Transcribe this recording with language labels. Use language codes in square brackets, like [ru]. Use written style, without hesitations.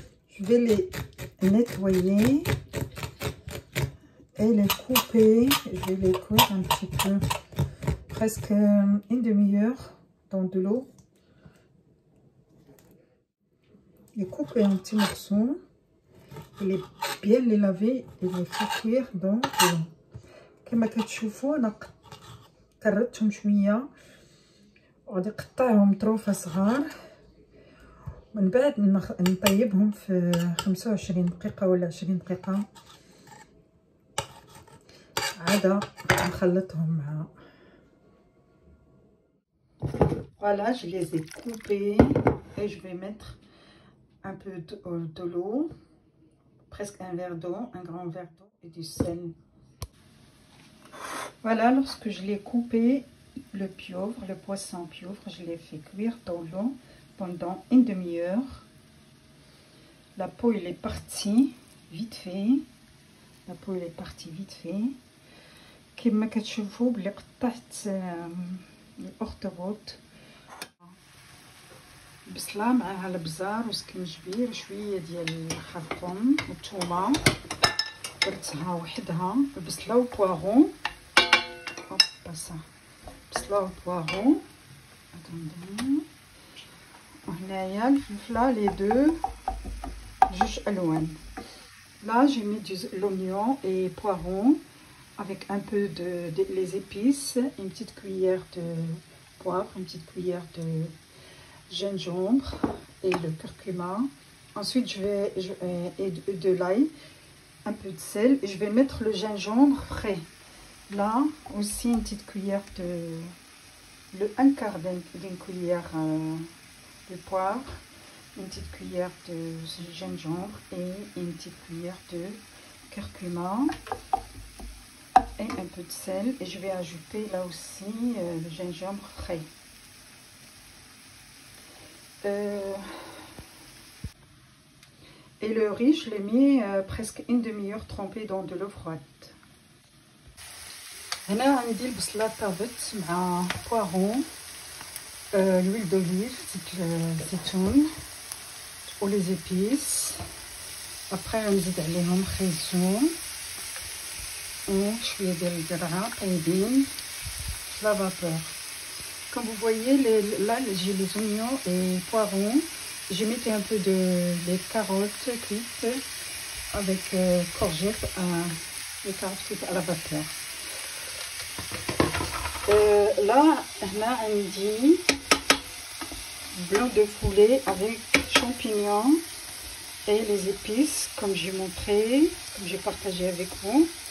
[fr] Je vais les nettoyer et les couper. Je vais les cuire un petit peu, presque une demi-heure dans de l'eau. Les couper en petits morceaux. Et bien les laver et les faire cuire dans de l'eau. [ar] كما كتشوفوا انا كررتهم شويه وغادي نقطعهم طروفه صغار من بعد نطيبهم في 25 دقيقه ولا 20 دقيقه عاد نخلطهم مع. [fr] Voilà, je les ai coupés et je vais mettre un peu de l'eau, presque un verre d'eau, un grand verre d'eau et du sel. Voilà, lorsque je l'ai coupé, le pieuvre, le poisson pieuvre, je l'ai fait cuire dans l'eau pendant une demi-heure. La peau, elle est partie vite fait. La peau, elle est partie vite fait. [ar] كما كتشوفوا بلي قطعت الاخطبوط بصله معها البزار وسكنجبير شويه ديال الخرطوم والثومه درتها وحدها البصله وبواغون بصله وبواغون وهنايا الفلفله لي دو جوج الوان. [fr] Là j'ai mis l'oignon et poireau avec un peu de les épices, une petite cuillère de poivre, une petite cuillère de gingembre et le curcuma. Ensuite et de l'ail, un peu de sel, et je vais mettre le gingembre frais. Là aussi une petite cuillère un quart d'une cuillère de poivre, une petite cuillère de gingembre et une petite cuillère de curcuma et un peu de sel, et je vais ajouter là aussi le gingembre frais. Et le riz, je l'ai mis presque une demi-heure trempé dans de l'eau froide. [ar] هنا عندي البصله طابت مع بوارون [fr] l'huile d'olive, [ar] زيتون و [fr] les épices. après [ar] نزيد عليهم خيزون وشويه ديال القرعه طايبين في لا vapeur. [fr] Comme vous voyez, là j'ai les oignons et poivrons. J'ai mis un peu des carottes cuites avec courgettes, les carottes cuites à la vapeur. Là, on a un blanc de poulet avec champignons et les épices, comme j'ai montré, comme j'ai partagé avec vous.